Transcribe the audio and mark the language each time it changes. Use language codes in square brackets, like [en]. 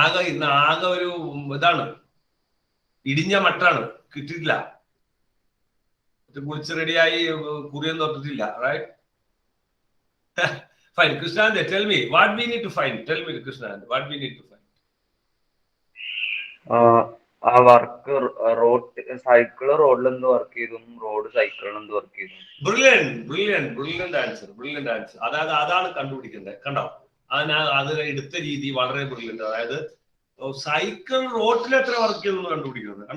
[ml] ഇന്ന് ആകെ ഒരു ഇതാണ്, ഇടിഞ്ഞ മട്ടാണ്, കിട്ടിയിട്ടില്ല. കുളിച്ച് റെഡിയായി കുറിയൊന്നും തൊട്ടിട്ടില്ല. [en] Right, fine. Krishnanand, tell me what we need to find. Tell me, Krishnanand, what we need to find. [ml] ആ വർക്ക് റോഡ് സൈക്കിള് റോഡിൽ എന്ത് വർക്ക് ചെയ്തു, റോഡ് സൈക്കിളിൽ എന്ത് വർക്ക് ചെയ്തു? Brilliant answer. അതാണ് കണ്ടുപിടിക്കേണ്ടത്. കണ്ടോ, അത് എടുത്ത രീതി വളരെ ബ്രില്യന്റ്. അതായത് സൈക്കിൾ റോഡിൽ എത്ര വർക്ക് ചെയ്തു കണ്ടുപിടിക്കുന്നത്.